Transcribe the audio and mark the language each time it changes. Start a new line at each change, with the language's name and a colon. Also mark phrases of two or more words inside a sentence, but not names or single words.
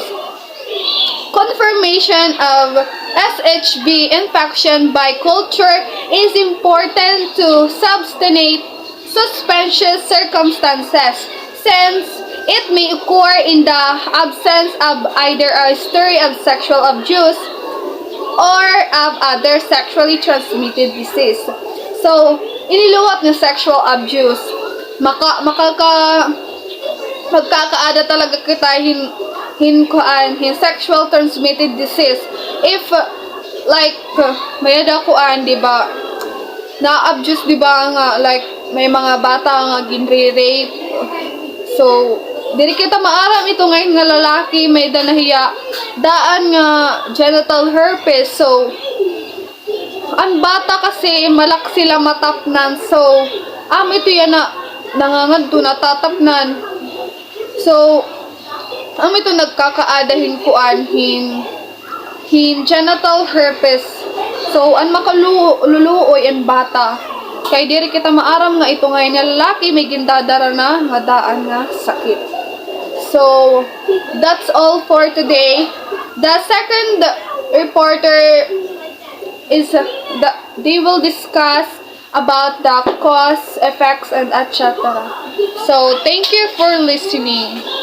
English: Confirmation of SHV infection by culture is important to substantiate suspicious circumstances. since it may occur in the absence of either a history of sexual abuse or of other sexually transmitted disease.
Waray: So, iniluwat ng
English: sexual abuse,
Waray: magkakaada talaga kita hin
English: sexual transmitted disease
Waray: if like mayada kuan, di ba, na-abuse, di ba, nga like may mga bata nga ginre-rape. So diri kita maaram ito ngayon nga lalaki may danahiya daan nga
English: genital herpes.
Waray: So ang bata kasi malak sila matapnan, so ito yan na nangangadto natatapnan. So ito nagkakaadahin kuan hin
English: genital herpes.
Waray: So an makaluluoy ang bata kay diri kita maaram nga ito ngayon nga lalaki may gindadara na nga daan nga sakit.
English: So that's all for today. The second reporter is they will discuss about the cause, effects, and etc. So thank you for listening.